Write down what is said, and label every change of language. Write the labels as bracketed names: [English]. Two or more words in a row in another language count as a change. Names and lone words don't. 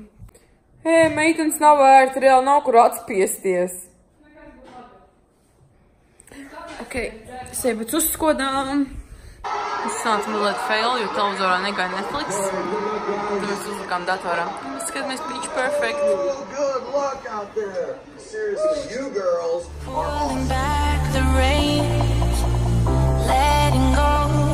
[Latvian] Meitenes nav vērti, reāli nav kur atspiesties. Ok, sēbēc uzskodām. Mēs sanācam mazliet fail, jo televizorā negāja Netflix. Tad mēs uzlikām datorā. Skatāmies Pitch Perfect. [English] Good luck out there. Seriously, you girls are Pulling back the reins, letting go